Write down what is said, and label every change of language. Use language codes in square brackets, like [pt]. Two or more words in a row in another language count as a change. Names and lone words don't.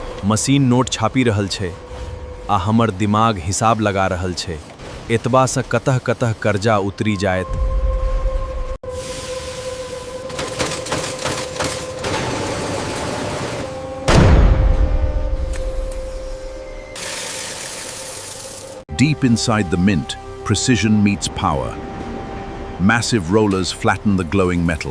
[mai] मशीन नोट छापी रहल छै आ हमर दिमाग हिसाब लगा रहल छै एतबासँ कतऽ कतऽ कर्जा उतरी जायत। [en] Deep inside the mint, precision meets power. Massive rollers flatten the glowing metal.